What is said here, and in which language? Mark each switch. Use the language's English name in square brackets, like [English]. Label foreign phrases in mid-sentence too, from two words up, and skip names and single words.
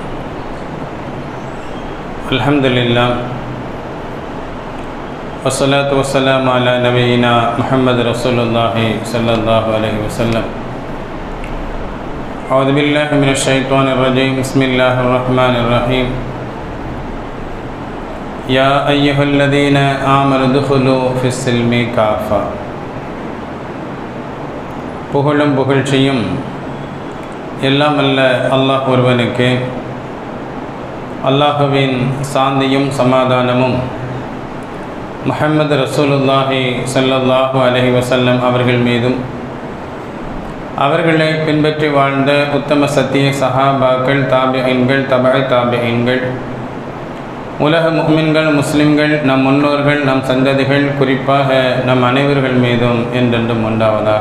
[Arabic] الحمد لله والصلاة والسلام على نبينا محمد رسول الله صلى الله عليه وسلم. أعوذ بالله من الشيطان الرجيم بسم الله الرحمن الرحيم. يا أيها الذين آمنوا ادخلوا في السلم كافة. [Tamil] புகழும் புகழ்ச்சியும் எல்லாம் அல்ல அல்லாஹ் ஒருவனுக்கு, அல்லாஹுவின் சாந்தியும் சமாதானமும் [Arabic] محمد رسول الله صلى الله عليه وسلم [Tamil] அவர்கள் மீதும் அவர்களை பின்பற்றி வாழ்ந்த உத்தம சத்திய சஹாபாக்கள், தாபிஈன்கள், தபஅ தாபிஈன்கள், உலக முஃமின்கள், முஸ்லிம்கள், நம் முன்னோர்கள், நம் சந்ததிகள், குறிப்பாக நம் அனைவர்கள் மீதும் என்றென்றும் உண்டாவதாக.